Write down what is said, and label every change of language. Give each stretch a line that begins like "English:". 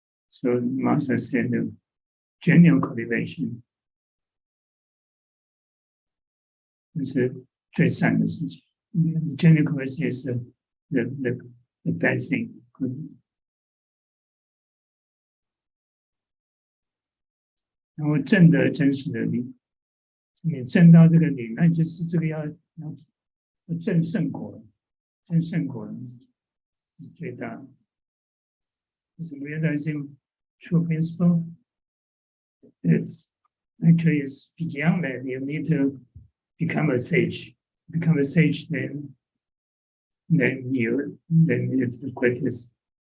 English: So Master said the genuine cultivation
Chinese: 是最善的事情。
English: Genuine cultivation is the best thing.
Chinese: 然后证得真实的理，你证到这个理，那就是这个要证圣果，证圣果是最大的。
English: Is realizing true principle. It's beyond that. You need to become a sage. become a sage, then it's the greatest.